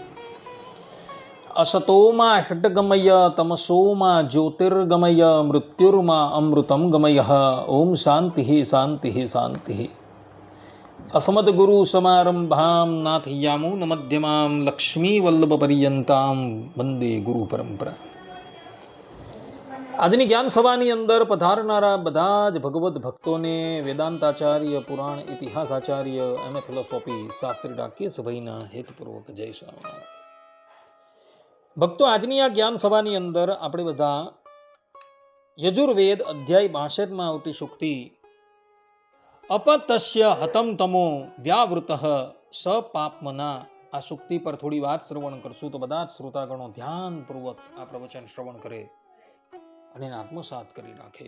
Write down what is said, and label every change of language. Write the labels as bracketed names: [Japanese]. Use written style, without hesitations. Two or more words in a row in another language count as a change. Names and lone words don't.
[Sanskrit] असतो मा षड्गमय तमसो मा ज्योतिर्गमय मृत्युर्मा अमृतं गमयः। ओम शान्तिः शान्तिः शान्तिः। अस्मद्गुरुसमारम्भां नाथयामुनमध्यमां लक्ष्मीवल्लभपर्यन्तां वन्दे गुरुपरम्परा। [Gujarati] આજની જ્ઞાન સભાની અંદર પધારનારા બધા જ ભગવદ્ ભક્તોને વેદાંતાચાર્ય, પુરાણ ઇતિહાસાચાર્ય, એમ ફિલોસોફી શાસ્ત્રી ડાકેશભાઈના હેતપૂર્વક જય સ્વામિનારાયણ. ભક્તો, આજની આ જ્ઞાન સભાની અંદર આપણે બધા યજુર્વેદ અધ્યાય 62માં આવતી સુક્તિ [Sanskrit] अपतस्य हतम तमो व्यावृतः स पापमना, [Gujarati] આ સુક્તિ પર થોડી વાત શ્રવણ કરશું તો બધા જ શ્રોતાગણો ધ્યાનપૂર્વક આ પ્રવચન શ્રવણ કરે અને આત્મસાત કરી નાખે.